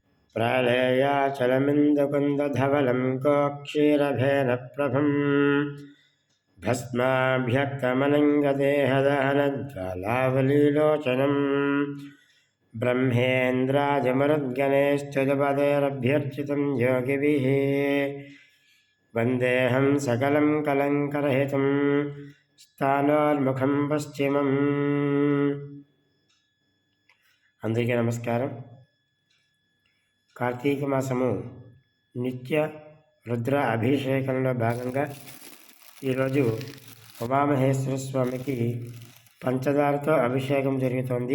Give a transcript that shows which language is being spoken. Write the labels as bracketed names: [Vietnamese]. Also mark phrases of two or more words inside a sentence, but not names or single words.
[Sanskrit] प्रालेयाचलमिन्दुकुन्दधवलं कोक्षीरभेदप्रभम् भस्माभ्यक्तमनङ्गदेहदहनज्वालावलीलोचनम् ब्रह्मेन्द्राजमरुद्गणेस्तुतिपदैरभ्यर्चितं योगिभिः वन्देऽहं सकलं कलङ्करहितं स्थानोर्मुखं पश्चिमम्। [Telugu] అందరికీ నమస్కారం. కార్తీక మాసము నిత్య రుద్ర అభిషేకంలో భాగంగా ఈరోజు ఉమామహేశ్వర స్వామికి పంచదారతో అభిషేకం జరుగుతోంది.